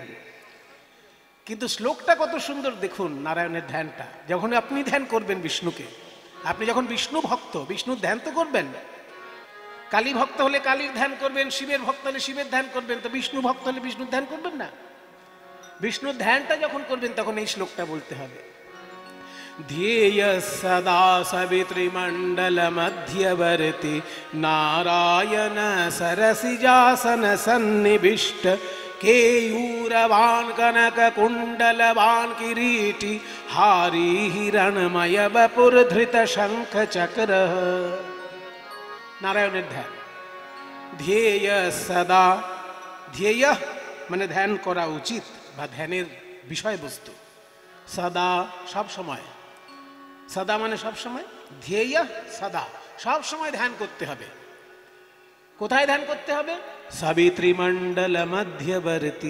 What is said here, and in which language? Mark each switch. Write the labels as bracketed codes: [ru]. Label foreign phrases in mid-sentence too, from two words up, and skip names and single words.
[bn] কিন্তু শ্লোকটা কত সুন্দর দেখুন, নারায়ণের ধ্যানটা। যখন আপনি ধ্যান করবেন বিষ্ণুকে, আপনি যখন বিষ্ণু ভক্ত, বিষ্ণুর ধ্যান তো করবেন। কালী ভক্ত হলে কালীর ধ্যান করবেন, শিবের ভক্ত হলে শিবের ধ্যান করবেন, তো বিষ্ণু ভক্ত হলে বিষ্ণুর ধ্যান করবেন না? বিষ্ণুর ধ্যানটা যখন করবেন, তখন এই শ্লোকটা বলতে হবে। [sa] ध्येय सदा सवितृमण्डल मध्यवर्ति नारायण सरसिजासन सन्निविष्ट केयूरवान् कनक कुण्डलवान् किरीटी हारी हिरणमय वपुर्धृत शंख चक्र। [bn] नारायणের ধ্যান। [sa] ध्येय सदा, [bn] ध्येय মানে ধ্যান করা উচিত বা ধ্যানের বিষয়বস্তু। সদা সব সময়, সদা মানে সব সময়, ধ্যেয় সদা সব সময় ধ্যান করতে হবে। কোথায় ধ্যান করতে হবে? [sa] সাবিত্রীমণ্ডল মধ্যবর্তী।